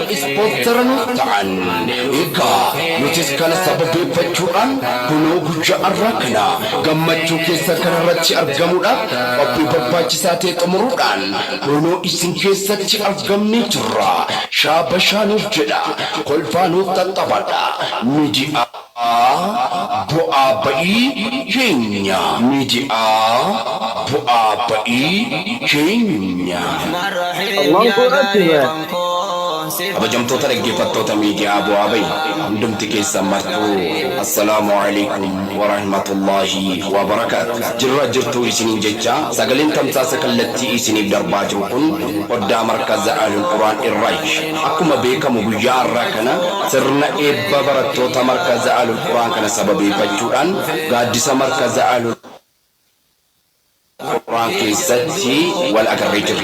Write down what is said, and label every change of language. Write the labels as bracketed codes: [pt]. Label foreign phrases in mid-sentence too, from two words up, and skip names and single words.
[om] ispoonsara nuuf ta'an egaa nutis kana sababeeffachuudhaan kunoo guyyaa arraa kana gammachuu keessa kanarratti argamuudhaaf qophii barbaachisaa ta'e xumuruudhaan kunoo isin keessatti argamnee jirra shaabashaanuuf jedha kolfaanuuf xaxxabadha miji'a bu'aa ba'ii keenya miji'a bu'aa ba'ii keenya. Kabajamtoota dhaggeeffattoota miidiyaa bu'aa ba'ii hundumti keessan martuu [ar] السلام عليكم ورحمة الله وبركاته. [om] Jirra jirtuu isiniin jecha sagaleen tamsaasa kallattii isiniif darbaa jiru kun oddaa markaza ahlul quraan irraayi. Akkuma beekamu guyyaa har'aa kana sirna eebba barattoota markaza ahlul quraan kana sababeeffachuudhaan gaaddisa markaza ahlul quraan keessatti wal agarree jirra.